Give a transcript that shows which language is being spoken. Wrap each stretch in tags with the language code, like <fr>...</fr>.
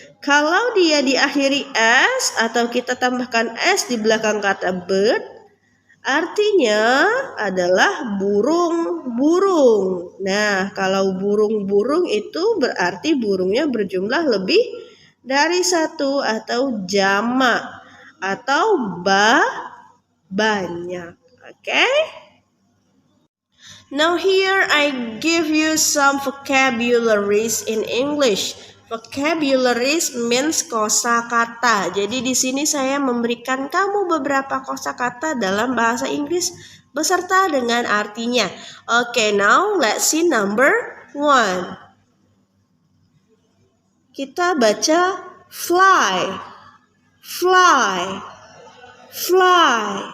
<id>Kalau dia diakhiri s atau kita tambahkan s di belakang kata bird, artinya adalah burung-burung. Nah, kalau burung-burung itu berarti burungnya berjumlah lebih dari satu atau jamak atau banyak.</id> <en>Okay? Now here I give you some vocabularies in English. Vocabularies means kosakata.</en> <id>Jadi di sini saya memberikan kamu beberapa kosakata dalam bahasa Inggris beserta dengan artinya.</id> <en>Okay, now let's see number 1.</en> <id>Kita baca</id> <en>fly. Fly. Fly.</en>